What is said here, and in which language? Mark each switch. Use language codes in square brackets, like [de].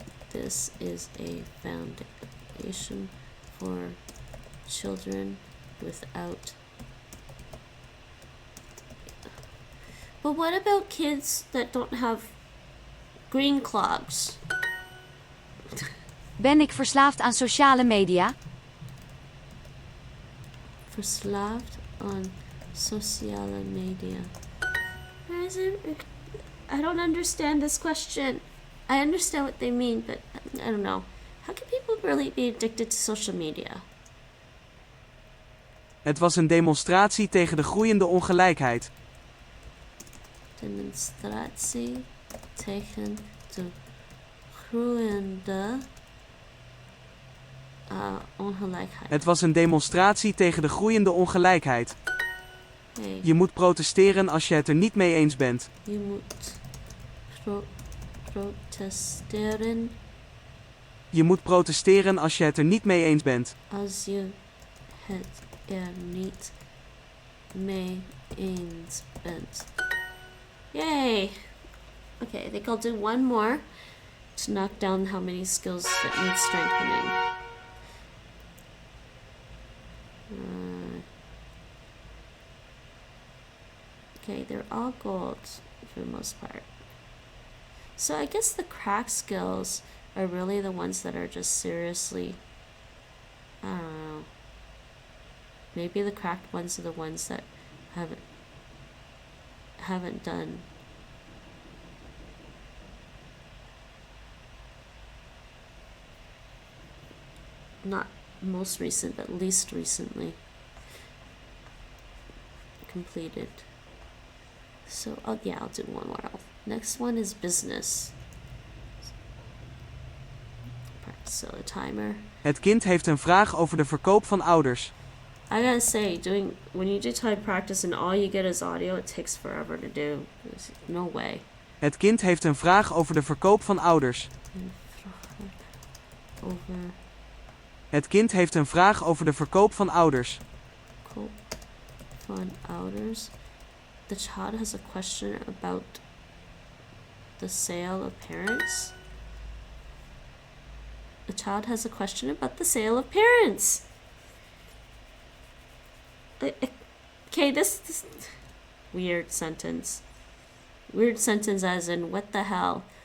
[en] This is a foundation for children without. But what about kids that don't have green clogs? [nl] Ben ik verslaafd aan sociale media? Verslaafd aan sociale media. [en] I don't understand this question. I understand what they mean, but I don't know. How can people really be addicted to social media? [nl] Het was een demonstratie tegen de groeiende ongelijkheid. Demonstratie tegen de groeiende ongelijkheid. Het was een demonstratie tegen de groeiende ongelijkheid. Hey, Je moet protesteren als je het er niet mee eens bent. je moet protesteren Je moet protesteren als je het er niet mee eens bent. als je het er niet mee eens bent. Yay! [en] Okay, I think I'll do one more to knock down how many skills that need strengthening. Okay, they're all gold for the most part. So I guess the crack skills are really the ones that are just seriously, I don't know. Maybe the cracked ones are the ones that haven't done. Not most recent, but least recently completed. So, yeah, I'll do one more. Next one is business. So the timer. [nl] Het kind heeft een vraag over de verkoop van ouders. [en] I gotta say, when you do time practice and all you get is audio, it takes forever to do. There's no way. [nl] Het kind heeft een vraag over de verkoop van ouders. Over Het kind heeft een vraag over de verkoop van ouders. koop van ouders. [en] The child has a question about the sale of parents. The child has a question about the sale of parents. Okay, this weird sentence. Weird sentence as in what the hell.